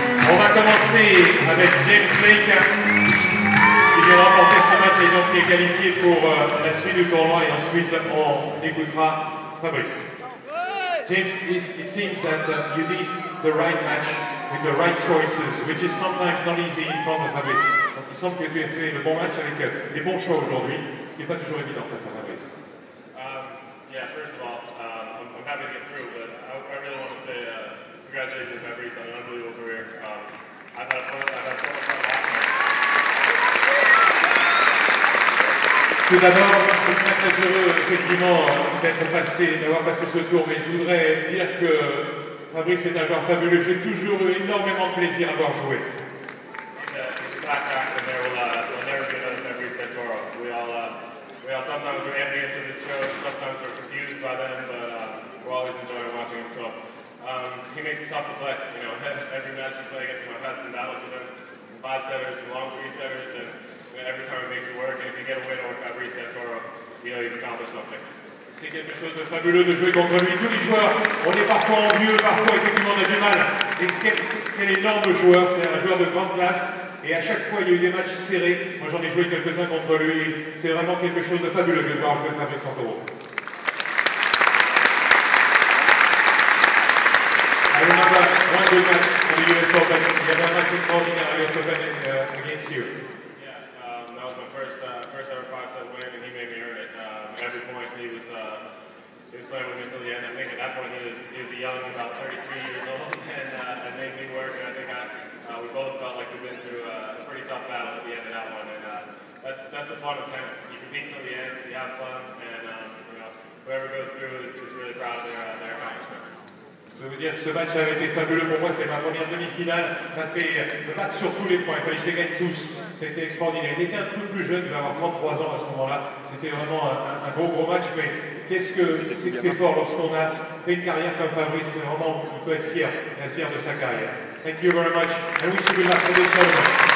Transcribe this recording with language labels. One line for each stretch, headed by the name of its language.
French: On va commencer avec James Blake, qui vient de remporter ce match et donc qui est qualifié pour la suite du tournoi. Et ensuite, on écoutera Fabrice.
English: James, it seems that you did the right match with the right choices, which is sometimes not easy in front of Fabrice.
French: Donc, il semble que tu aies fait le bon match avec les bons choix aujourd'hui, ce qui n'est pas toujours évident face à Fabrice.
English: Yeah, first of all, I'm happy to get through, but I really want to say congratulations to Fabrice on an unbelievable career. I've had so much fun watching.
French: Tout d'abord, je suis très très heureux effectivement d'avoir passé ce tour, mais je voudrais dire que Fabrice est un joueur fabuleux. J'ai toujours eu énormément de plaisir à voir jouer.
English: He's a class act, and there will never be another Fabrice Santoro. We all sometimes we're envious of his shows, sometimes we're confused by them, but we're always enjoying watching him. So he makes it tough to play. You know, every match you play against him, I've had some battles with him, some 5-setters, some long 3-setters, and every time it makes it work. And if you get a win over Fabrice Santoro, you know you've accomplished something.
French: C'est quelque chose de fabuleux de jouer contre lui. Tous les joueurs, on est parfois envieux, parfois effectivement on a du mal. Et quel énorme joueur, c'est un joueur de grande classe. Et à chaque fois, il y a eu des matchs serrés. Moi, j'en ai joué quelques-uns contre lui. C'est vraiment quelque chose de fabuleux de voir jouer Fabrice Santoro.
English: I remember one good match in the US Open.
French: Il y avait un match extraordinaire à US Open
English: against you. Yeah, that was my first ever 5-set win, and he made me earn it. At every point, he was playing with me until the end. I think at that point he was young, about 33 years old, and made me work. And I think we both felt like we've been through a pretty tough battle at the end of that one. And that's the fun of tennis. You compete till the end, you have fun, and you know, whoever goes through is really proud of their accomplishment.
French: Je peux vous dire que ce match avait été fabuleux pour moi, c'était ma première demi-finale, m'a fait me battre sur tous les points, il fallait que je les gagne tous, c'était extraordinaire. Il était un peu plus jeune, il devait avoir 33 ans à ce moment-là, c'était vraiment un gros match, mais qu'est-ce que c'est fort lorsqu'on a fait une carrière comme Fabrice, c'est vraiment, on peut être fier de sa carrière.
English: Thank you very much, I wish you good luck for this tournament.